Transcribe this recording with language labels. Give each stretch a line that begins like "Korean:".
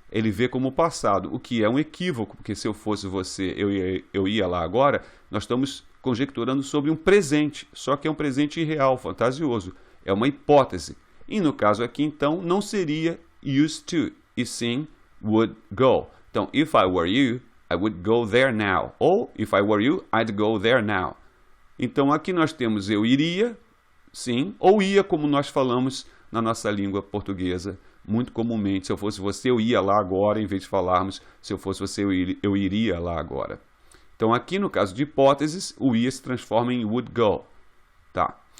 Portuguese: ele vê como passado, o que é um equívoco, porque se eu fosse você, eu ia lá agora, nós estamos conjecturando sobre um presente, só que é um presente irreal, fantasioso, é uma hipótese. E no caso aqui, então, não seria used to, e sim would go.
English: Então, if I were you, I would go there now. Ou, if I were you, I'd go there now.
Portuguese: Então, aqui nós temos eu iria, sim, ou ia, como nós falamos na nossa língua portuguesa, muito comumente. Se eu fosse você, eu ia lá agora, em vez de falarmos, se eu fosse você, eu iria lá agora. Então, aqui no caso de hipóteses, o ia se transforma em would go. Tá.